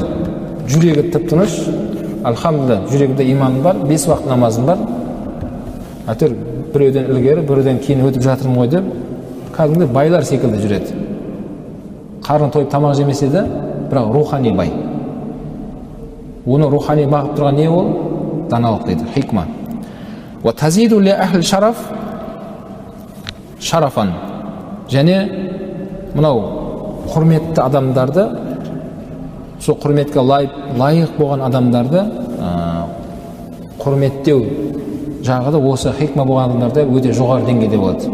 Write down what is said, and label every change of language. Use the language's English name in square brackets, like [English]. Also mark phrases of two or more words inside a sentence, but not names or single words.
[Kazakh] Жүрегі тып-тыныш, альхамдулилля, жүрегінде иманым бар, 5 уақыт намазым бар. Әйтеуір біреуден ілгері, біреуден кейін өтіп жатырмын ғой деп, кәдімгі байлар секілді жүреді. Қарны тойып тамақ жемесе де, бірақ рухани бай. Оны рухани бағып тұрған не ол? Даналық дейді, хикма. [Arabic] وتزيد لأهل الشرف شرفا, [Kazakh] және мынау құрметті адамдарды, сол құрметке лайық болған адамдарды құрметтеу жағы да осы хикма болған адамдарда өте жоғары деңгейде болады.